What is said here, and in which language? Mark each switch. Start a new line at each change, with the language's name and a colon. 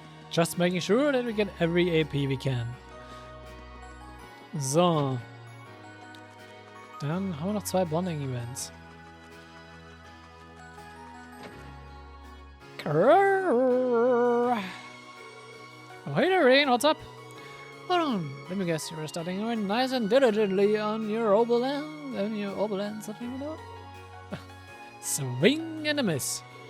English: Just making sure that we get every AP we can. So.
German: Dann haben wir noch 2 Bonding-Events.
English: Oh, hey there, Rain, what's up? Hold on, let me guess, you're studying nice and diligently on your Oberland Any overland, something like that? Swing and a miss.